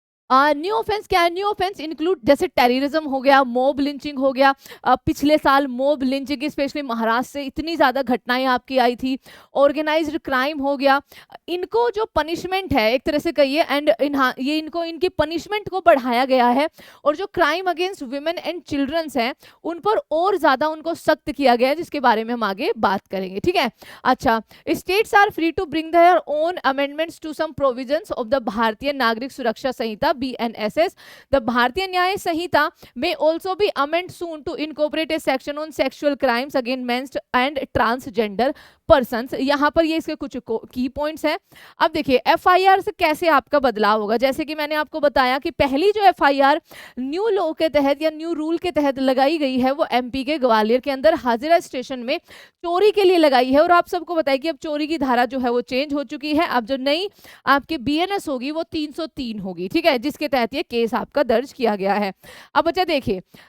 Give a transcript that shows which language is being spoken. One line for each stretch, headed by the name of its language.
Hindi: New offence क्या है,
English: new offence include
Hindi: जैसे टेररिज्म हो गया, मॉब लिंचिंग हो गया, पिछले साल मॉब लिंचिंग स्पेशली महाराष्ट्र से इतनी ज़्यादा घटनाएं आपकी आई थी, ऑर्गेनाइज्ड क्राइम हो गया, इनको जो पनिशमेंट है एक तरह से कहिए एंड ये इनको इनकी पनिशमेंट को बढ़ाया गया है, और जो
English: crime against women and childrens
Hindi: हैं उन पर और ज़्यादा उनको सख्त किया गया है, जिसके बारे में हम आगे बात करेंगे, ठीक है।
English: अच्छा, states are free to bring their own amendments to some provisions of the Bharatiya Nagarik Suraksha Sanhita BNSS. The Bharatiya Nyaya Sanhita may also be amended soon to incorporate a section on sexual crimes against men and transgender persons.
Hindi: यहाँ पर ये इसके कुछ की points हैं। अब देखिए FIR से कैसे आपका बदलाव होगा, जैसे कि मैंने आपको बताया कि पहली जो FIR न्यू लॉ के तहत या न्यू रूल के तहत लगाई गई है वो MP के ग्वालियर के अंदर हाजिरा स्टेशन में चोरी के लिए लगाई है, और आप सबको बताइए कि अब चोरी की धारा जो है वो चेंज हो चुकी है, अब जो नई आपके BNS होगी वो 303 होगी, ठीक है, जिसके तहत ये केस आपका दर्ज किया गया है। अब बच्चा देखिए